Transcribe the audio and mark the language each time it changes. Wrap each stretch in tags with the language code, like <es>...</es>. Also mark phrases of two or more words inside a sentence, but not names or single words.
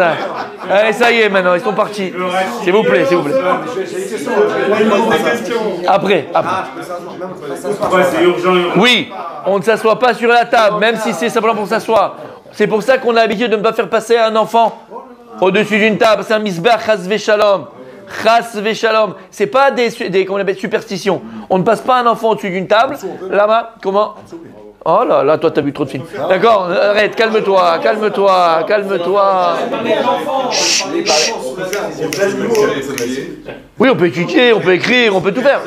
<fr>Allez, ça y est maintenant, ils sont partis. S'il vous plaît. Après. Ouais, c'est urgent. Oui, on ne s'assoit pas sur la table, même si c'est simplement pour s'asseoir. C'est pour ça qu'on a l'habitude de ne pas faire passer un enfant au-dessus d'une table. C'est un misbah</fr> <he>חס ושלום. חס ושלום.</he> <fr>C'est pas des comment on appelle, superstitions. On ne passe pas un enfant au-dessus d'une table. Là-bas, comment? Oh là là, toi t'as vu trop de films. D'accord, arrête, calme-toi. Chut. Oui, on peut étudier, on peut écrire, on peut tout faire.</fr>